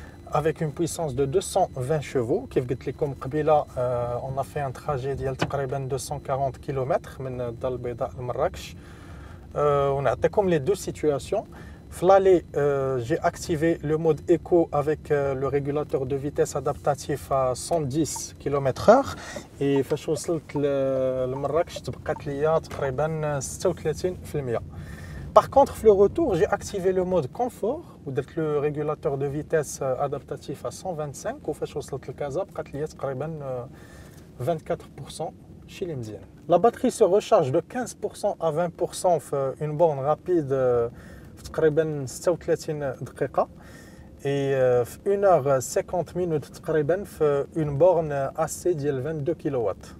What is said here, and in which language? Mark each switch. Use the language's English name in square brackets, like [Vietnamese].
[French] Avec une puissance de 220 chevaux. Comme je l'ai dit, on a fait un trajet de 240 km [Arabic] من الدار البيضاء لمراكش. [French] On a comme les deux situations. L'allée, j'ai activé le mode éco avec le régulateur de vitesse adaptatif à 110 km/h. [Arabic] Et فاش وصلت لمراكش تبقات ليا تقريبا 36%. [French] Par contre, le retour, j'ai activé le mode confort ou le régulateur de vitesse adaptatif à 125 [Arabic] وفاش وصلت لكازا بقات ليا تقريبا 24% ماشي اللي مزيان. [French] La batterie se recharge de 15% à 20% في une borne rapide [Arabic] في تقريبا 36 دقيقة [French] et في 1h50 minutes تقريبا في une borne AC ديال 22 kW.